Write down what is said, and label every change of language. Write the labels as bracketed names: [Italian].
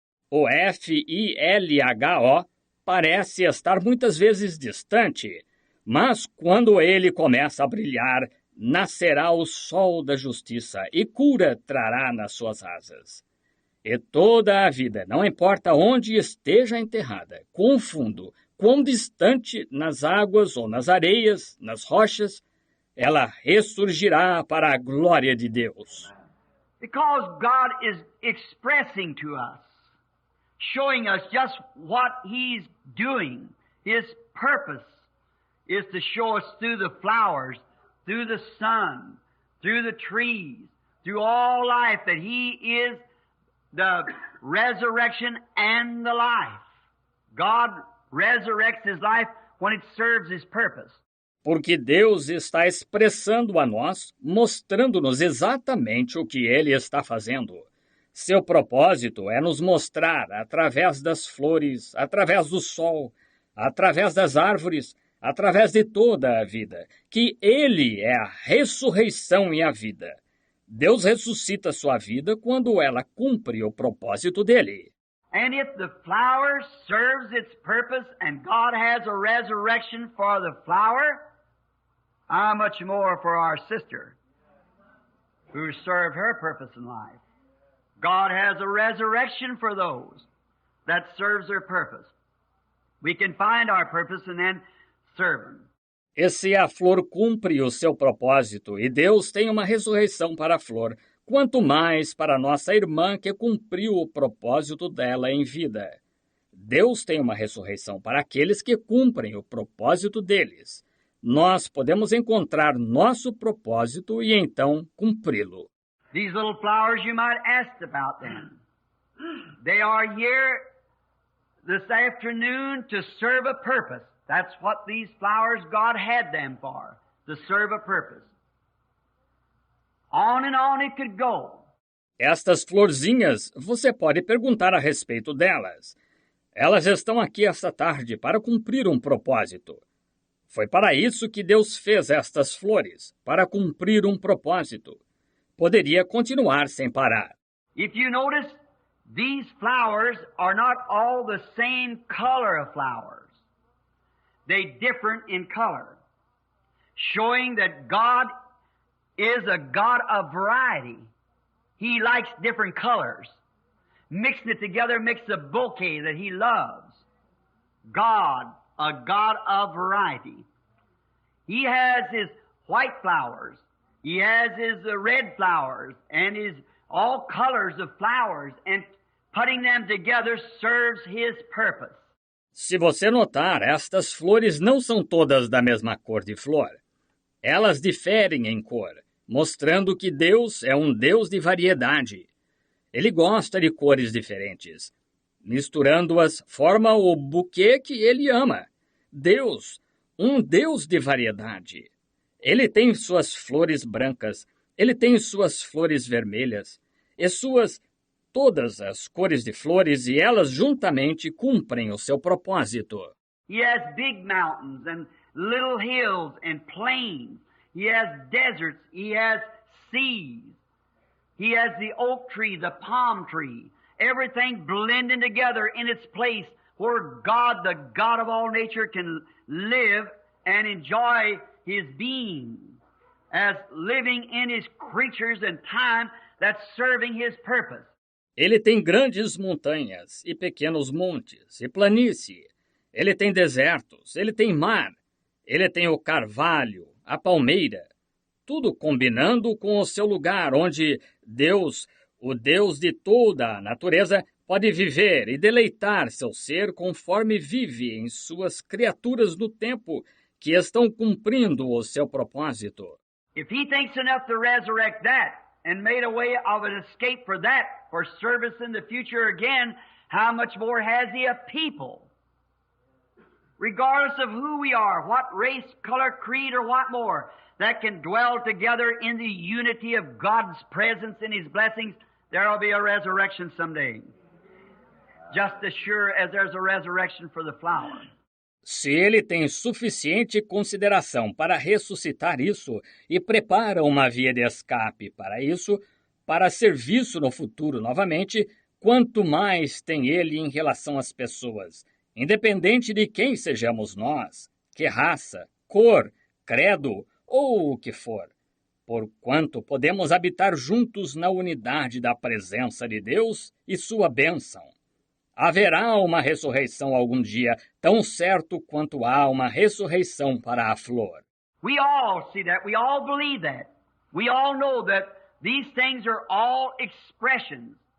[Portuguese] O F-I-L-H-O parece estar muitas vezes distante, mas quando ele começa a brilhar, nascerá o sol da justiça e cura trará nas suas asas. E toda a vida, não importa onde esteja enterrada, quão fundo, quão distante, nas águas ou nas areias, nas rochas, ela ressurgirá para a glória de Deus. [English] Because God is expressing to us, showing us just what He's doing. His purpose is to show us through the flowers, through the sun, through the trees, through all life, that He is the resurrection and the life. God resurrects His life when it serves His purpose. [Portuguese] Porque Deus está expressando a nós, mostrando-nos exatamente o que Ele está fazendo. Seu propósito é nos mostrar, através das flores, através do sol, através das árvores, através de toda a vida, que Ele é a ressurreição e a vida. Deus ressuscita sua vida quando ela cumpre o propósito dele. [English] And if the flower serves its purpose and God has a resurrection for the flower, how much more for our sister who served her purpose in life? God has a resurrection for those that serves their purpose. We can find our purpose and then serve Him. [Portuguese] E se a flor cumpre o seu propósito e Deus tem uma ressurreição para a flor, quanto mais para nossa irmã que cumpriu o propósito dela em vida. Deus tem uma ressurreição para aqueles que cumprem o propósito deles. Nós podemos encontrar nosso propósito e então cumpri-lo. [English] These little flowers, you might ask about them. They are here this afternoon to serve a purpose. That's what these flowers, God had them for, to serve a purpose. On and on it could go. [Portuguese] Estas florzinhas, você pode perguntar a respeito delas. Elas estão aqui esta tarde para cumprir um propósito. Foi para isso que Deus fez estas flores, para cumprir um propósito. Poderia continuar sem parar. [English] If you notice, these flowers are not all the same color of flowers. They differ in color, showing that God is a God of variety. He likes different colors. Mixing it together makes a bouquet that He loves. God, a God of variety. He has His white flowers. He has His red flowers and His all colors of flowers, and putting them together serves His purpose. [Portuguese] Se você notar, estas flores não são todas da mesma cor de flor. Elas diferem em cor, mostrando que Deus é um Deus de variedade. Ele gosta de cores diferentes. Misturando-as, forma o buquê que Ele ama. Deus, um Deus de variedade. Ele tem suas flores brancas, Ele tem suas flores vermelhas, e todas as cores de flores, e elas juntamente cumprem o seu propósito. [English] He has big mountains and little hills and plains. He has deserts. He has seas. He has the oak tree, the palm tree, everything blending together in its place where God, the God of all nature, can live and enjoy His being as living in His creatures and time that's serving His purpose. [Portuguese] Ele tem grandes montanhas e pequenos montes e planície. Ele tem desertos, ele tem mar. Ele tem o carvalho, a palmeira. Tudo combinando com o seu lugar, onde Deus, o Deus de toda a natureza, pode viver e deleitar seu ser conforme vive em suas criaturas no tempo que estão cumprindo o seu propósito. [English] If He thinks enough to resurrect that and made a way of an escape for that, for service in the future again, how much more has He a people? Regardless of who we are, what race, color, creed, or what more, that can dwell together in the unity of God's presence and His blessings, there will be a resurrection someday. Just as sure as there's a resurrection for the flower. [Portuguese] Se Ele tem suficiente consideração para ressuscitar isso e prepara uma via de escape para isso, para serviço no futuro novamente, quanto mais tem Ele em relação às pessoas, independente de quem sejamos nós, que raça, cor, credo ou o que for, porquanto podemos habitar juntos na unidade da presença de Deus e sua bênção. Haverá uma ressurreição algum dia, tão certo quanto há uma ressurreição para a flor. [English] We all see that. We all believe that. We all know that these things are all expressions.